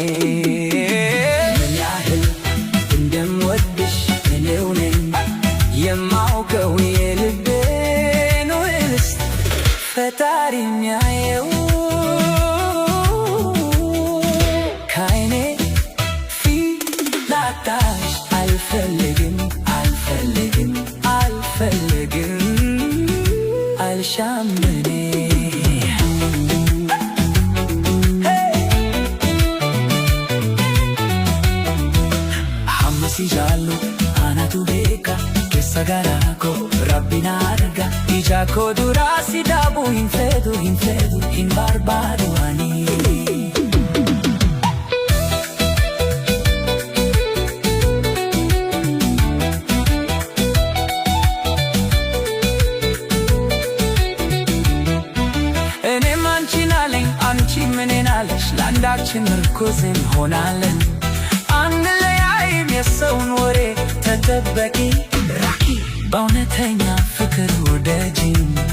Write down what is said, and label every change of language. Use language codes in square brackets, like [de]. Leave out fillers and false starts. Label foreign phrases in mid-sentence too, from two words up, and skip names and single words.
[am] ምን ያህል እንደምወድሽ እኔው ነኝ የማውቀው የልቤን ውስጥ ፈጣሪ የሚያየው ከዓይኔ ፊት ላጣሽ አልፈልግም አልሻም እኔ [om] Hammasi jaallu anatu beeka keessa garaa koo Rabbiin argaa ija koo duraa si dhabuu hin fedhu hin barbaadu ani [am] አንቺም እኔን አለሽ ለአንዳችን ምርኩዝ እንሆናለን አንለያይም የሰውን ወሬ ተጠበቂ ራቂ በእውነተኛ ፍቅር ውደጂኝ